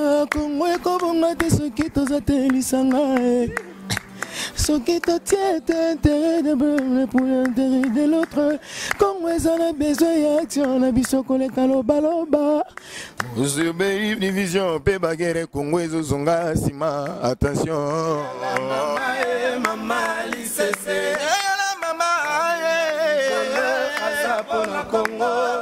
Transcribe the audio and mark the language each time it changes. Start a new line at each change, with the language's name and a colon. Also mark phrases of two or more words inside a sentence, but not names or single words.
Lingala: Kongo ekobonga te soki toza te lisanga, eh. Soki totie te
French: intérêt de l'un pour l'intérêt de l'autre.
Lingala: Kongo eza na besoin ya action na biso koleka lobaloba. Ozebe division pe bagere Kongo ezozonga nsima. Attention. Mama, eh, mama, Lisese. Eh, la mama, eh. Aza mpona Kongo.